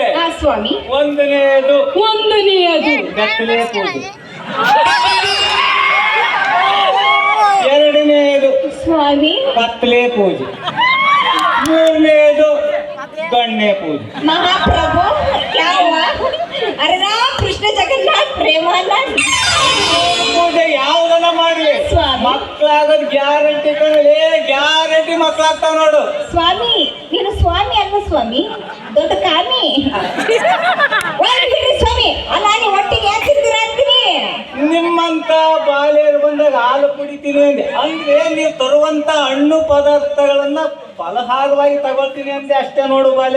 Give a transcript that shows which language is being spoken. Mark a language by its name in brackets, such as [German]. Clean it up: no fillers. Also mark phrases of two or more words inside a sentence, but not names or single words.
[Kannada] ಹಾ ಸ್ವಾಮಿ. ಒಂದನೆಯದು ಗತ್ತಲೆ ಪೂಜೆ, ಎರಡನೆಯದು ಸ್ವಾಮಿ ಕತ್ತಲೆ ಪೂಜೆ, ಮೂರನೆಯದು ಗಣ್ಣೆ ಪೂಜೆ. [Hindi] ಮಹಾಪ್ರಭು क्या हुआ? अरे राम कृष्ण जगन्नाथ प्रेमानंद [Kannada] ಪೂಜೆ ಯಾವುದನ್ನ ಮಾಡ್ಲಿ ಸ್ವಾಮಿ. ಮಕ್ಕಳಾಗೋದ್ ಗ್ಯಾರಂಟಿ ಕಣಲೆ, ಗ್ಯಾರಂಟಿ ಮಕ್ಕಳಾಗ್ತಾವ ನೋಡು. ಸ್ವಾಮಿ ನೀನು ಸ್ವಾಮಿ ಅಲ್ಲ ಸ್ವಾಮಿ, ದೊಡ್ಡ ಕಾಮಿ. ಬಿಡಿ ಸ್ವಾಮಿ, ಅಲ್ಲ ನೀವು ಒಟ್ಟಿಗೆ ಯಾಕಿರ್ತೀರಾ ಅಂತೀನಿ. ನಿಮ್ಮಂತ ಬಾಲೆಯರು ಬಂದಾಗ ಹಾಲು ಕುಡಿತೀನಿ ಅಂದೆ, ಅಂದ್ರೆ ನೀವು ತರುವಂತ ಹಣ್ಣು ಪದಾರ್ಥಗಳನ್ನ ಫಲಹಾರವಾಗಿ ತಗೊಳ್ತೀನಿ ಅಂದೆ ಅಷ್ಟೇ ನೋಡು ಬಾಲೆ.